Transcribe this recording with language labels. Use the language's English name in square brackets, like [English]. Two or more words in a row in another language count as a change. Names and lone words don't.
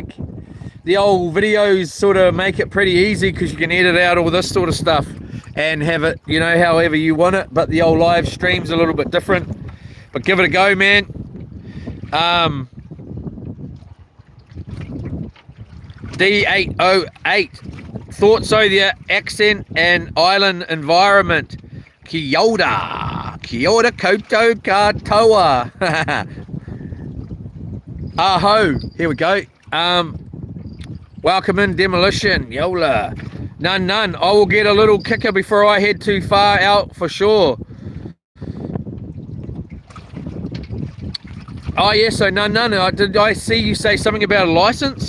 [English] The old videos sort of make it pretty easy, because you can edit out all this sort of stuff and have it, you know, however you want it. But the old live stream's a little bit different. But give it a go, man. D808. Thought so, the accent and island environment. [Māori] Kia ora. Kia ora koutou katoa. [English] Aho. Here we go. Welcome in, Demolition. Yola. None. I will get a little kicker before I head too far out for sure. Oh, yeah, so none. Did I see you say something about a license?